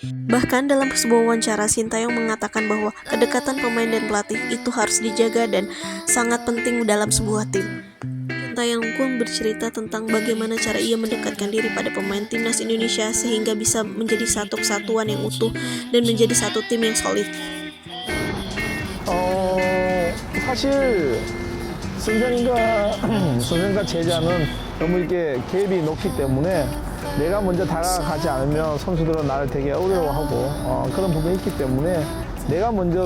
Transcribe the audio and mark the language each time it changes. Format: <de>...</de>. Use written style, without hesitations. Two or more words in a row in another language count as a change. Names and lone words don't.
<id>Bahkan dalam sebuah wawancara, Sintayong mengatakan bahwa kedekatan pemain dan pelatih itu harus dijaga dan sangat penting dalam sebuah tim. Sintayong pun bercerita tentang bagaimana cara ia mendekatkan diri pada pemain timnas Indonesia sehingga bisa menjadi satu kesatuan yang utuh dan menjadi satu tim yang solid.</id> <ko>사실 선생과 제자는 너무 이렇게 갭이 높기 때문에 내가 먼저 다가가지 않으면 선수들은 나를 되게 어려워하고 그런 부분이 있기 때문에 내가 먼저</ko>